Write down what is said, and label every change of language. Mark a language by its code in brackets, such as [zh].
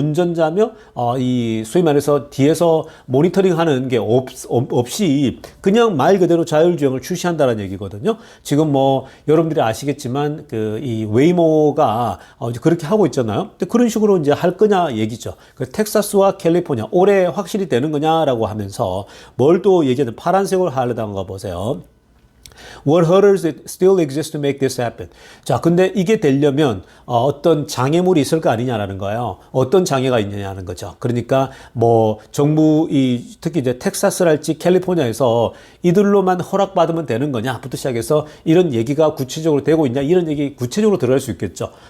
[ko] 운전자며 이 소위 말해서 뒤에서 모니터링하는 게 없이 그냥 말 그대로 자율주행을 출시한다는 얘기거든요. 지금 뭐 여러분들이 아시겠지만 그 이 웨이모가 이제 그렇게 하고 있잖아요. 근데 그런 식으로 이제 할 거냐 얘기죠. 그 텍사스와 캘리포니아 올해 확실히 되는 거냐라고 하면서 뭘 또 얘기하는 파란색으로 하려다는 거 보세요. [en] What hurdles still exist to make this happen? [ko] 자, 근데 이게 되려면 어떤 장애물이 있을 거 아니냐라는 거예요. 어떤 장애가 있느냐는 거죠. 그러니까 뭐 정부 특히 이제 텍사스랄지 캘리포니아에서 이들로만 허락받으면 되는 거냐부터 시작해서 이런 얘기가 구체적으로 되고 있냐 이런 얘기 구체적으로 들어갈 수 있겠죠.